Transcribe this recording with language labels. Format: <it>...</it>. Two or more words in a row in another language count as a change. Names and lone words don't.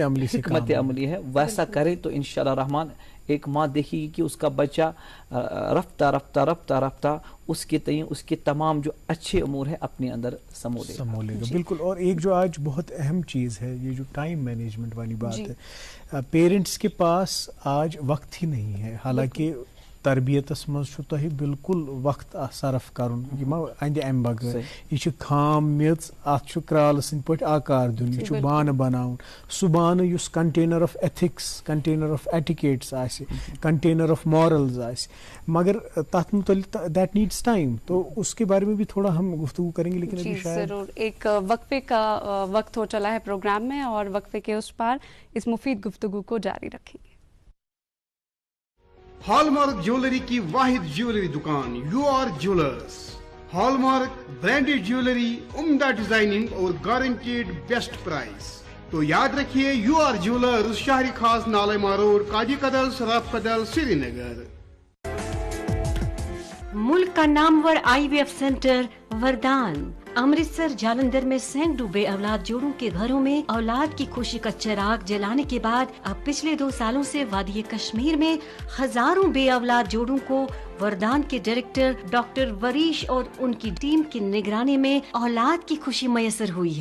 <ur>عملی ہے, ویسا کرے تو انشاءاللہ رحمان ایک ماں دیکھے گی کہ اس کا بچہ رفتہ رفتہ رفتہ رفتہ اس کے تئیں اس کے تمام جو اچھے امور ہیں اپنے اندر سمو لے گا. بالکل. اور ایک جو آج بہت اہم چیز ہے, یہ جو</ur> <en>time management</en> <ur>والی بات ہے, پیرنٹس کے پاس آج وقت ہی نہیں ہے.</ur> <ks>حالانکہ تربیتس مز چھُ تۄہہِ بالکل وقت صرف کرُن, یہِ ما اندِ امہِ بغٲر. یہِ چھِ خام میٚژ, اتھ چھُ کرالہٕ سٕنٛدۍ پٲٹھۍ آکار دیُن, یہِ چھُ بانہٕ بناوُن. سُہ بانہٕ یُس</ks> <en>container of ethics, container of etiquettes</en> <ks>آسہِ,</ks> <en>container of morals</en> <ks>آسہِ, مگر تتھ متعلق</ks> <en>that needs time.</en> <ur>تو اس کے بارے میں بھی تھوڑا ہم گفتگو کریں گے, لیکن ابھی شاید ضرور ایک وقفے کا وقت ہو چلا ہے پروگرام میں, اور وقفے کے اس پار اس مفید گفتگو کو جاری رکھیں گے.</ur> <en>hallmark jewellery</en> <ur>کی واحد جیولری دکان یو آر جیولرز.</ur> <en>hallmark branded jewellery,</en> <ur>عمدہ ڈیزائننگ اور</ur> <en>guaranteed best price.</en> <ur>تو یاد رکھیے یو آر جیولرز, شہری خاص نالما روڈ, قاضی کدل, سراف کدل, سری نگر. ملک کا نامور</ur> <en>IVF centre</en> <ur>وردان امرتسر جالندھر میں سینکڑوں بے اولاد جوڑوں کے گھروں میں اولاد کی خوشی کا چراغ جلانے کے بعد اب پچھلے 2 سالوں سے وادی کشمیر میں ہزاروں بے اولاد جوڑوں کو وردان کے ڈائریکٹر ڈاکٹر وریش اور ان کی ٹیم کی نگرانی میں اولاد کی خوشی میسر ہوئی ہے.</ur>